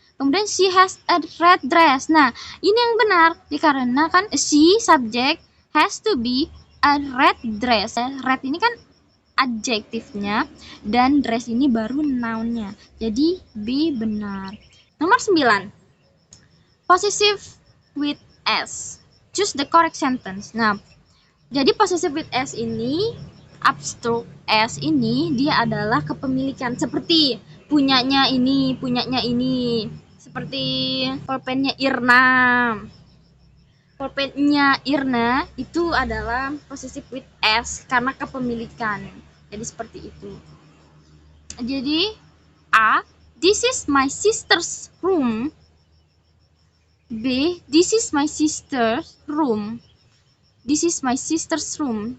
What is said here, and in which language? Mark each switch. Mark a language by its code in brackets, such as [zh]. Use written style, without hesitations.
[id] Kemudian [en] she has a red dress. [id] Nah, ini yang benar. Dikarenakan [en] she subject has to be a red dress. [id] Red ini kan adjektifnya dan dress ini baru nounnya. Jadi B benar. Nomor 9. [en] Possessive with S. Choose the correct sentence. [id] Nah, jadi [en] possessive with S [id] ini, [en] abstract S [id] ini dia adalah kepemilikan seperti punyanya ini. Seperti pulpennya Irna. Pulpennya Irna itu adalah [en] possessive with S [id] karena kepemilikan. Jadi seperti itu. Jadi [en] A, this is my sister's room. B, this is my sister's room. This is my sister's room.